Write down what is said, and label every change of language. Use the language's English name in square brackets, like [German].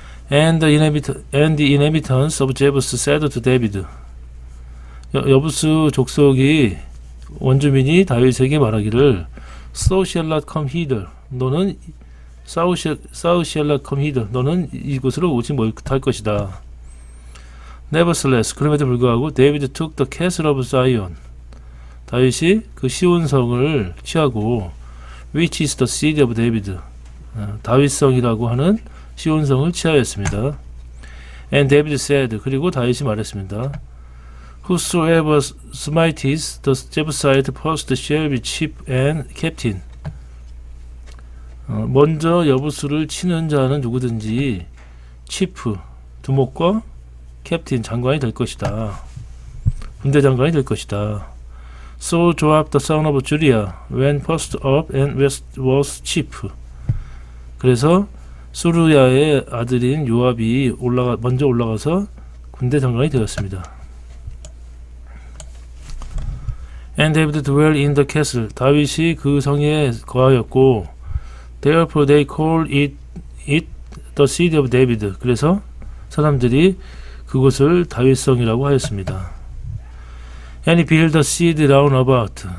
[English] And the inhabitants of Jebus said to David. [Korean] 여부스 족속이 원주민이 다윗에게 말하기를 [English] So shall not come hither. [Korean] 너는 [English] Thou shall not come hither. [Korean] 너는 이곳으로 오지 못할 것이다. [English] Nevertheless, [Korean] 그럼에도 불구하고 [English] David took the castle of Zion. [Korean] 다윗이 그 시온성을 취하고 [English] which is the city of David. [Korean] 다윗성이라고 하는 시온성을 취하였습니다. [English] And David said, [Korean] 그리고 다윗이 말했습니다. [English] Whosoever smites the Jebusite first shall be chief and captain. [Korean] 먼저 여부수를 치는 자는 누구든지 치프, 두목과 캡틴, 장관이 될 것이다. 군대 장관이 될 것이다. [English] So Joab the son of Judah went first up and was chief. [Korean] 그래서 수르야의 아들인 요압이 먼저 올라가서 군대 장관이 되었습니다. [English] And David dwelt in the castle. [Korean] 다윗이 그 성에 거하였고, [English] therefore they called it the city of David. [Korean] 그래서 사람들이 그곳을 다윗성이라고 하였습니다. [English] And he built the city round about.